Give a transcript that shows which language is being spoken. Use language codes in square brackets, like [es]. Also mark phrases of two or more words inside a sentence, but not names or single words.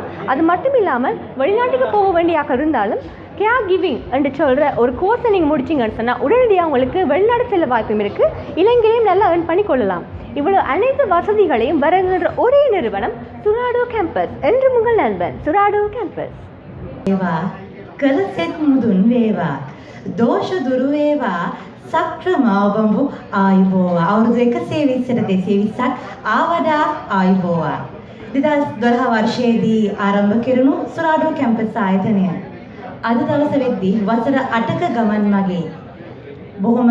[ta] அது மட்டும் இல்லாமல் வெளிநாட்டுக்கு போக வேண்டியாக இருந்தாலும் [en] care giving [ta] என்று சொல்கிற ஒரு கோர்ஸை நீங்கள் முடிச்சிங்கன்னு சொன்னால் உடனடியாக உங்களுக்கு வெளிநாடு செல்ல வாய்ப்பும் இருக்குது. இலங்கையிலையும் நல்லா ஏர்ன் பண்ணிக்கொள்ளலாம். இவ்வளோ அனைத்து வசதிகளையும் வருகின்ற ஒரே நிறுவனம் சுராடோ கேம்பஸ் என்று உங்கள் நண்பன் சுராடோ கேம்பஸ். [si] කලසෙත් මුදුන් වේවා, දෝෂ දුරු වේවා, සක්‍රමාවඹු ආයුබෝවා. අවුරුදු 120ට 220ක් ආවඩා ආයුබෝවා. 2012 වර්ෂයේදී ආරම්භ කෙරුණු සුරාඩෝ කැම්පස් ආයතනය අද දවස වෙද්දී වසර 8ක ගමන් මගේ බොහොම